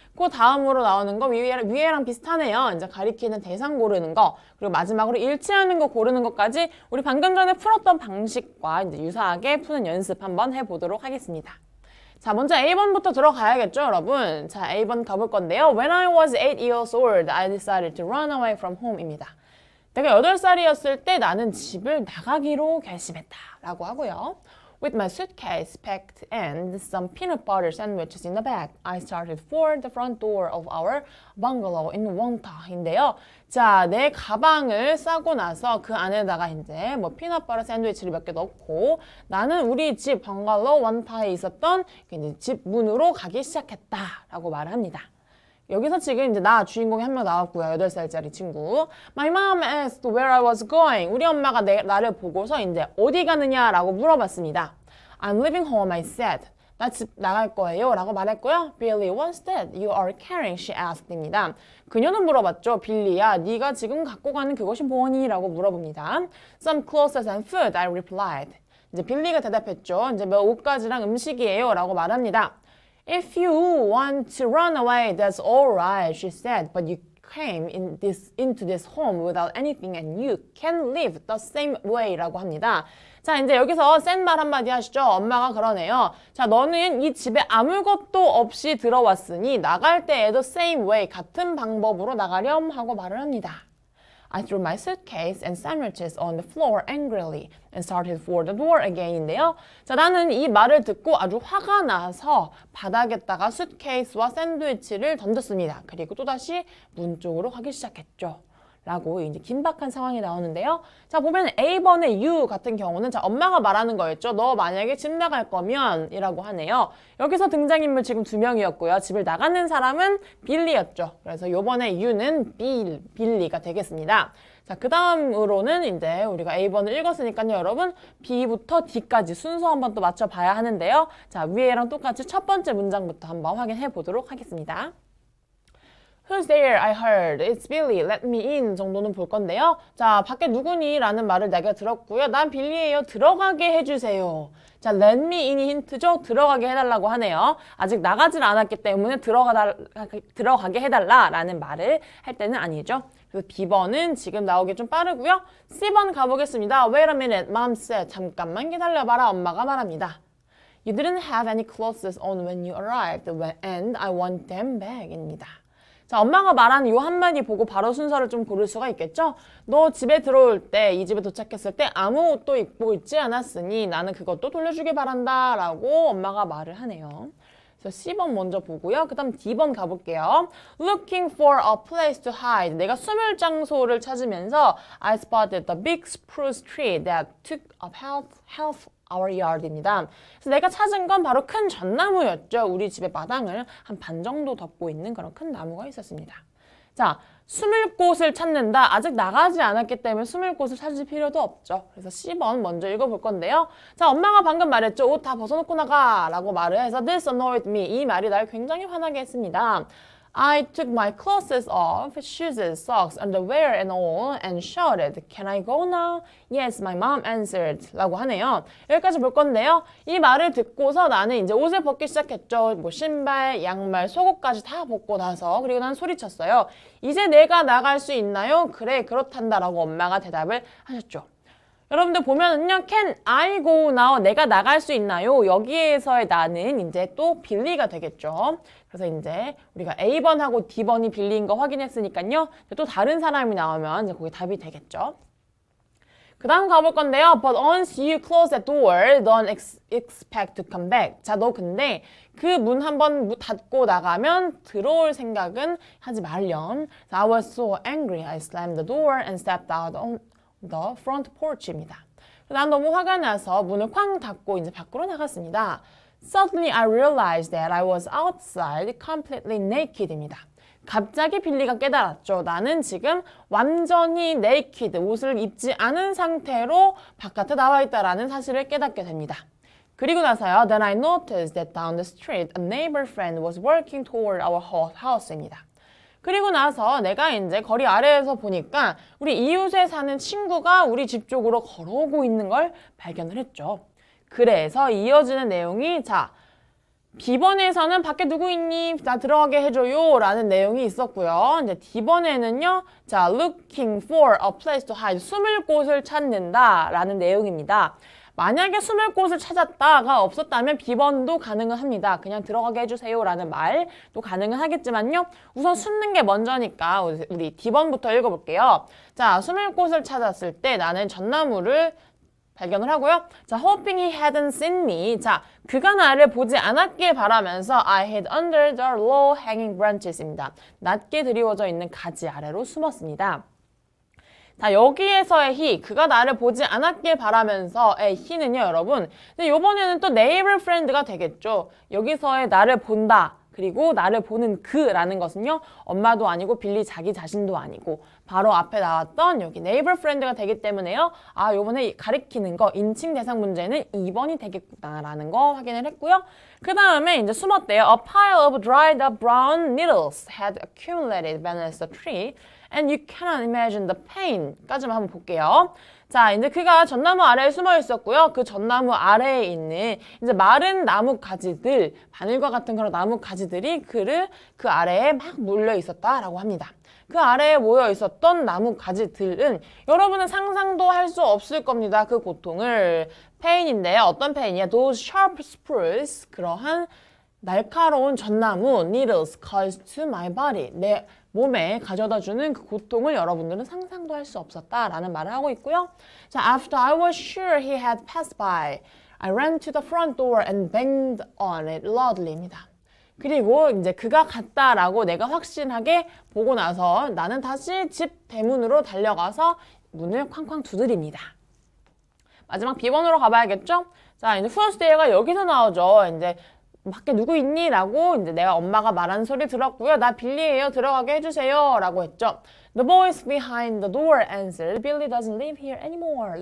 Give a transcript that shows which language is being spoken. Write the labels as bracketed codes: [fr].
[ko] 그 다음으로 나오는 거 위에랑 비슷하네요. 이제 가리키는 대상 고르는 거 그리고 마지막으로 일치하는 거 고르는 것까지 우리 방금 전에 풀었던 방식과 이제 유사하게 푸는 연습 한번 해보도록 하겠습니다. 자, 먼저 A번부터 들어가야겠죠, 여러분? 자, A번 가볼 건데요. [en] When I was 8 years old, I decided to run away from home입니다. [ko] 내가 8살이었을 때 나는 집을 나가기로 결심했다 라고 하고요. [en] With my suitcase packed and some peanut butter sandwiches in the bag, I started for the front door of our bungalow in Wonta인데요. [ko] 자, 내 가방을 싸고 나서 그 안에다가 이제 뭐 피넛버터 샌드위치를 몇 개 넣고 나는 우리 집 번갈로 원타에 있었던 이제 집 문으로 가기 시작했다라고 말을 합니다. 여기서 지금 이제 나 주인공이 한 명 나왔고요. 8살짜리 친구. [en] My mom asked where I was going. [ko] 우리 엄마가 나를 보고서 이제 어디 가느냐라고 물어봤습니다. [en] I'm leaving home, I said. [ko] 나 집 나갈 거예요 라고 말했고요. [en] Billy, what's that you are carrying? She asked.입니다. [ko] 그녀는 물어봤죠. 빌리야, 네가 지금 갖고 가는 그것이 뭐니? 라고 물어봅니다. [en] Some clothes and food, I replied. [ko] 이제 빌리가 대답했죠. 이제 몇 옷가지랑 음식이에요 라고 말합니다. [en] If you want to run away, that's all right, she said. But you came into this home without anything and you can live the same way [ko] 라고 합니다. 자, 이제 여기서 센 말 한마디 하시죠. 엄마가 그러네요. 자, 너는 이 집에 아무것도 없이 들어왔으니 나갈 때 [en] the same way, [ko] 같은 방법으로 나가렴 하고 말을 합니다. [en] I threw my suitcase and sandwiches on the floor angrily and started for the door again인데요. [ko] 자, 나는 이 말을 듣고 아주 화가 나서 바닥에다가 수트케이스와 샌드위치를 던졌습니다. 그리고 또다시 문 쪽으로 가기 시작했죠. 라고 이제 긴박한 상황이 나오는데요. 자, 보면 A번의 you 같은 경우는 자, 엄마가 말하는 거였죠. 너 만약에 집 나갈 거면 이라고 하네요. 여기서 등장인물 지금 2명이었고요. 집을 나가는 사람은 빌리였죠. 그래서 요번에 you는 빌리가 되겠습니다. 자, 그 다음으로는 이제 우리가 A번을 읽었으니까요, 여러분. B부터 D까지 순서 한번 또 맞춰봐야 하는데요. 자, 위에랑 똑같이 첫 번째 문장부터 한번 확인해 보도록 하겠습니다. [en] Who's there? I heard. It's Billy. Let me in [ko] 정도는 볼 건데요. 자, 밖에 누구니? 라는 말을 내가 들었고요. 난 빌리예요. 들어가게 해주세요. 자, [en] let me in [ko] 이 힌트죠? 들어가게 해달라고 하네요. 아직 나가질 않았기 때문에 들어가게 해달라라는 말을 할 때는 아니죠. 그래서 B번은 지금 나오기 좀 빠르고요. C번 가보겠습니다. [en] Wait a minute, mom said. [ko] 잠깐만 기다려봐라. 엄마가 말합니다. [en] You didn't have any clothes on when you arrived and I want them back입니다. [ko] 자, 엄마가 말한 이 한마디 보고 바로 순서를 좀 고를 수가 있겠죠? 너 집에 들어올 때, 이 집에 도착했을 때 아무 옷도 입고 있지 않았으니 나는 그것도 돌려주길 바란다 라고 엄마가 말을 하네요. 그래서 C번 먼저 보고요. 그 다음 D번 가볼게요. [en] Looking for a place to hide. [ko] 내가 숨을 장소를 찾으면서 [en] I spotted the big spruce tree that took up half our yard입니다. [ko] 그래서 내가 찾은 건 바로 큰 전나무였죠. 우리 집의 마당을 한 반 정도 덮고 있는 그런 큰 나무가 있었습니다. 자, 숨을 곳을 찾는다. 아직 나가지 않았기 때문에 숨을 곳을 찾을 필요도 없죠. 그래서 C번 먼저 읽어볼 건데요. 자, 엄마가 방금 말했죠. 옷 다 벗어놓고 나가 라고 말을 해서 [en] This annoyed me. [ko] 이 말이 날 굉장히 화나게 했습니다. [en] I took my clothes off, shoes, socks, underwear and all and shouted, Can I go now? Yes, my mom answered. [ko] 라고 하네요. 여기까지 볼 건데요. 이 말을 듣고서 나는 이제 옷을 벗기 시작했죠. 뭐 신발, 양말, 속옷까지 다 벗고 나서 그리고 난 소리쳤어요. 이제 내가 나갈 수 있나요? 그래, 그렇단다 라고 엄마가 대답을 하셨죠. 여러분들 보면은요, [en] can I go now? [ko] 내가 나갈 수 있나요? 여기에서의 나는 이제 또 빌리가 되겠죠. 그래서 이제 우리가 A번하고 D번이 빌리인 거 확인했으니까요. 또 다른 사람이 나오면 이제 거기 답이 되겠죠. 그 다음 가볼 건데요. [en] But once you close the door, don't expect to come back. [ko] 자, 너 근데 그 문 한번 닫고 나가면 들어올 생각은 하지 말렴. [en] So I was so angry. I slammed the door and stepped out on the front porch입니다. [ko] 난 너무 화가 나서 문을 쾅 닫고 이제 밖으로 나갔습니다. [en] Suddenly I realized that I was outside completely naked입니다. [ko] 갑자기 빌리가 깨달았죠. 나는 지금 완전히 naked, 옷을 입지 않은 상태로 바깥에 나와 있다라는 사실을 깨닫게 됩니다. 그리고 나서요. [en] Then I noticed that down the street a neighbor friend was walking toward our house입니다. [ko] 그리고 나서 내가 이제 거리 아래에서 보니까 우리 이웃에 사는 친구가 우리 집 쪽으로 걸어오고 있는 걸 발견을 했죠. 그래서 이어지는 내용이 자, B번에서는 밖에 누구 있니? 나 들어가게 해줘요 라는 내용이 있었고요. 이제 D번에는요. [en] 자, looking for a place to hide. [ko] 숨을 곳을 찾는다 라는 내용입니다. 만약에 숨을 곳을 찾았다가 없었다면 B번도 가능은 합니다. 그냥 들어가게 해주세요 라는 말도 가능은 하겠지만요. 우선 숨는 게 먼저니까 우리 D번부터 읽어볼게요. 자, 숨을 곳을 찾았을 때 나는 전나무를 발견을 하고요. [en] 자, hoping he hadn't seen me. 자, [ko] 그가 나를 보지 않았길 바라면서 [en] I hid under the low hanging branches입니다. [ko] 낮게 드리워져 있는 가지 아래로 숨었습니다. 자, 여기에서의 he, 그가 나를 보지 않았길 바라면서의 he는요, 여러분. 근데 이번에는 또 neighbor friend가 되겠죠. 여기서의 나를 본다. 그리고 나를 보는 그라는 것은요. 엄마도 아니고 빌리 자기 자신도 아니고 바로 앞에 나왔던 여기 neighbor friend가 되기 때문에요. 아, 요번에 가리키는 거 인칭 대상 문제는 2번이 되겠구나라는 거 확인을 했고요. 그 다음에 이제 숨었대요. [en] A pile of dried up brown needles had accumulated beneath the tree and you cannot imagine the pain [ko] 까지만 한번 볼게요. 자, 이제 그가 전나무 아래에 숨어 있었고요. 그 전나무 아래에 있는 이제 마른 나무 가지들, 바늘과 같은 그런 나무 가지들이 그를 그 아래에 막 몰려 있었다라고 합니다. 그 아래에 모여 있었던 나무 가지들은 여러분은 상상도 할 수 없을 겁니다. 그 고통을. 페인인데 어떤 페인이야? [en] Those sharp spurs, [ko] 그러한 날카로운 전나무 [en] needles caused to my body. [ko] 내 몸에 가져다주는 그 고통을 여러분들은 상상도 할 수 없었다라는 말을 하고 있고요. [en] 자, after I was sure he had passed by, I ran to the front door and banged on it loudly입니다. [ko] 그리고 이제 그가 갔다라고 내가 확신하게 보고 나서 나는 다시 집 대문으로 달려가서 문을 쾅쾅 두드립니다. 마지막 B번으로 가봐야겠죠? 자, 이제 후어스데이가 여기서 나오죠. 이제 밖에 누구 있니? 라고 이제 내가 엄마가 말하는 소리 들었고요. 나 빌리예요. 들어가게 해주세요. 라고 했죠. [en] The voice behind the door answered, Billy doesn't live here anymore.